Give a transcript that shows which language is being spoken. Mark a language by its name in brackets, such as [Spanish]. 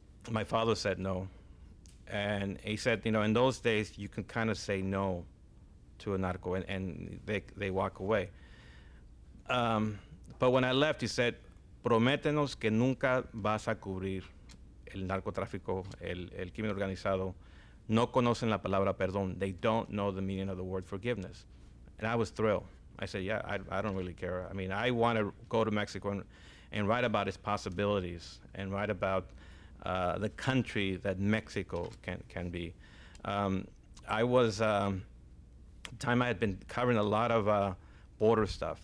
[English] My father said no. And he said, in those days, you can kind of say no to a narco, and they walk away. But when I left, he said, [Spanish] prométenos que nunca vas a cubrir el narcotráfico, el crimen organizado. No conocen la palabra perdón. [English] They don't know the meaning of the word forgiveness. And I was thrilled. I said, yeah, I don't really care. I mean, I want to go to Mexico and write about its possibilities and write about the country that Mexico can be. I was, time I had been covering a lot of border stuff.